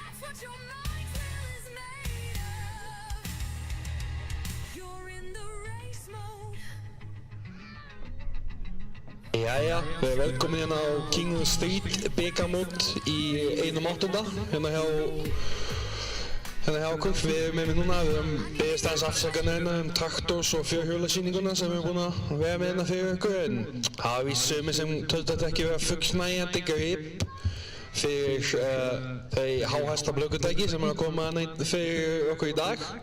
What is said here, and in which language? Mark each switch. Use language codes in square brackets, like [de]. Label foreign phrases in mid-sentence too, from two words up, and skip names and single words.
[en] what your mind's will is made of. You're in the race mode. [is] Jæja, við erum velkomin hérna á King of the Street bikarmót í 1/8 hérna hjá okkur. Við erum með núna, við erum beðist aðeins afsakana hérna traktors og fjórhjólasýninguna sem við erum búin að vera með hérna fyrir ykkur en hafa víst sumir sem töldu þetta ekki vera fullnægjandi grip fyrir þau háhæsta blökkutæki sem er að koma hérna fyrir okkur í dag.